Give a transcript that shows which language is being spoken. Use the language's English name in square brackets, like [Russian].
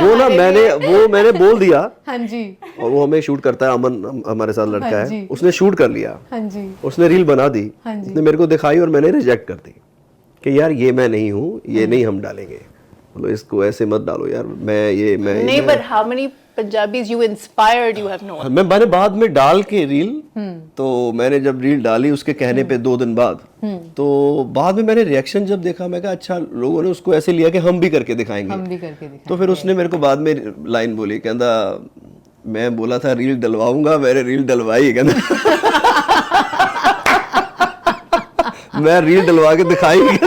[Hindi] वो ना मैंने बोल दिया। हाँ जी। और वो हमें शूट करता है, अमन हमारे साथ लड़का है, उसने शूट कर लिया। हाँ जी। उसने रील बना दी, उसने मेरे को दिखाई और मैंने रिजेक्ट कर दी कि यार ये मैं नहीं हूँ, ये नहीं हम डालेंगे, मतलब इसको ऐसे मत डालो यार, मैं नहीं। [English] But how many Punjabis you inspired, you have known? [Hindi] मैंने बाद में डाल के रील, तो मैंने जब रील डाली उसके कहने पे 2 दिन बाद, तो बाद में मैंने रिएक्शन जब देखा, मैं कहा अच्छा लोगों ने उसको ऐसे लिया कि हम भी करके दिखाएंगे। तो फिर उसने मेरे को बाद में लाइन बोली, कहता मैं बोला था रील डलवाऊंगा, मैंने रील डलवाई, कहता मैं रील डलवा के दिखाई।